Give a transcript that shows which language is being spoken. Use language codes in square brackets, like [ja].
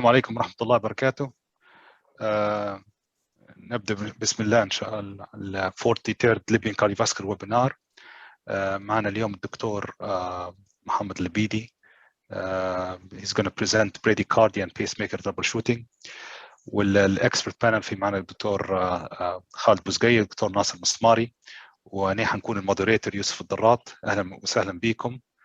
[ar] السلام عليكم ورحمة الله وبركاته. نبدأ بسم الله إن شاء الله ال [en] 43rd Libyan Cardiovascular webinar. [ar] معنا اليوم الدكتور محمد لبيدي. [en] He's going to present Bradycardia and Pacemaker Troubleshooting. [ar] والإكسبرت بانل في معنا الدكتور خالد بوزقية، الدكتور ناصر مسماري، وأنا حنكون المودريتور يوسف الضرات. أهلا وسهلا بكم.